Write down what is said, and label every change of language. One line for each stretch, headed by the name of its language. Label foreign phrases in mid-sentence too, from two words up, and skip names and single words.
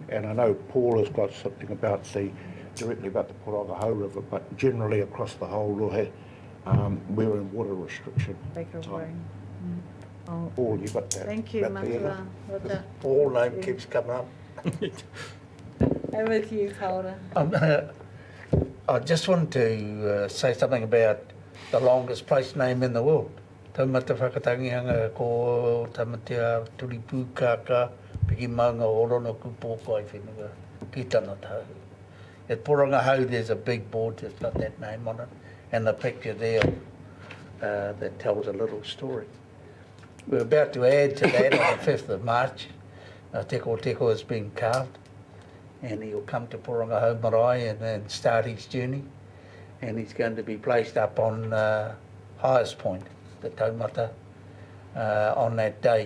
English: And I know Paul has got something about directly about the Kotahi River, but generally across the whole Rohe, we're in water restriction. Paul, you got that? Thank you, Matua. Paul name keeps coming up. Over with you, Paula. I just wanted to say something about the longest place name in the world. Taumata whakatangianga ko tamatea turipu kaka piki maunga orono kupoko ai whenua ki tana tau. At Porangahau there's a big board that's got that name on it, and the picture there that tells a little story. We're about to add to that on the 5th of March. Teko Teko has been carved, and he'll come to Porangahau Marae and start his journey, and he's going to be placed up on highest point, the taumata, on that day.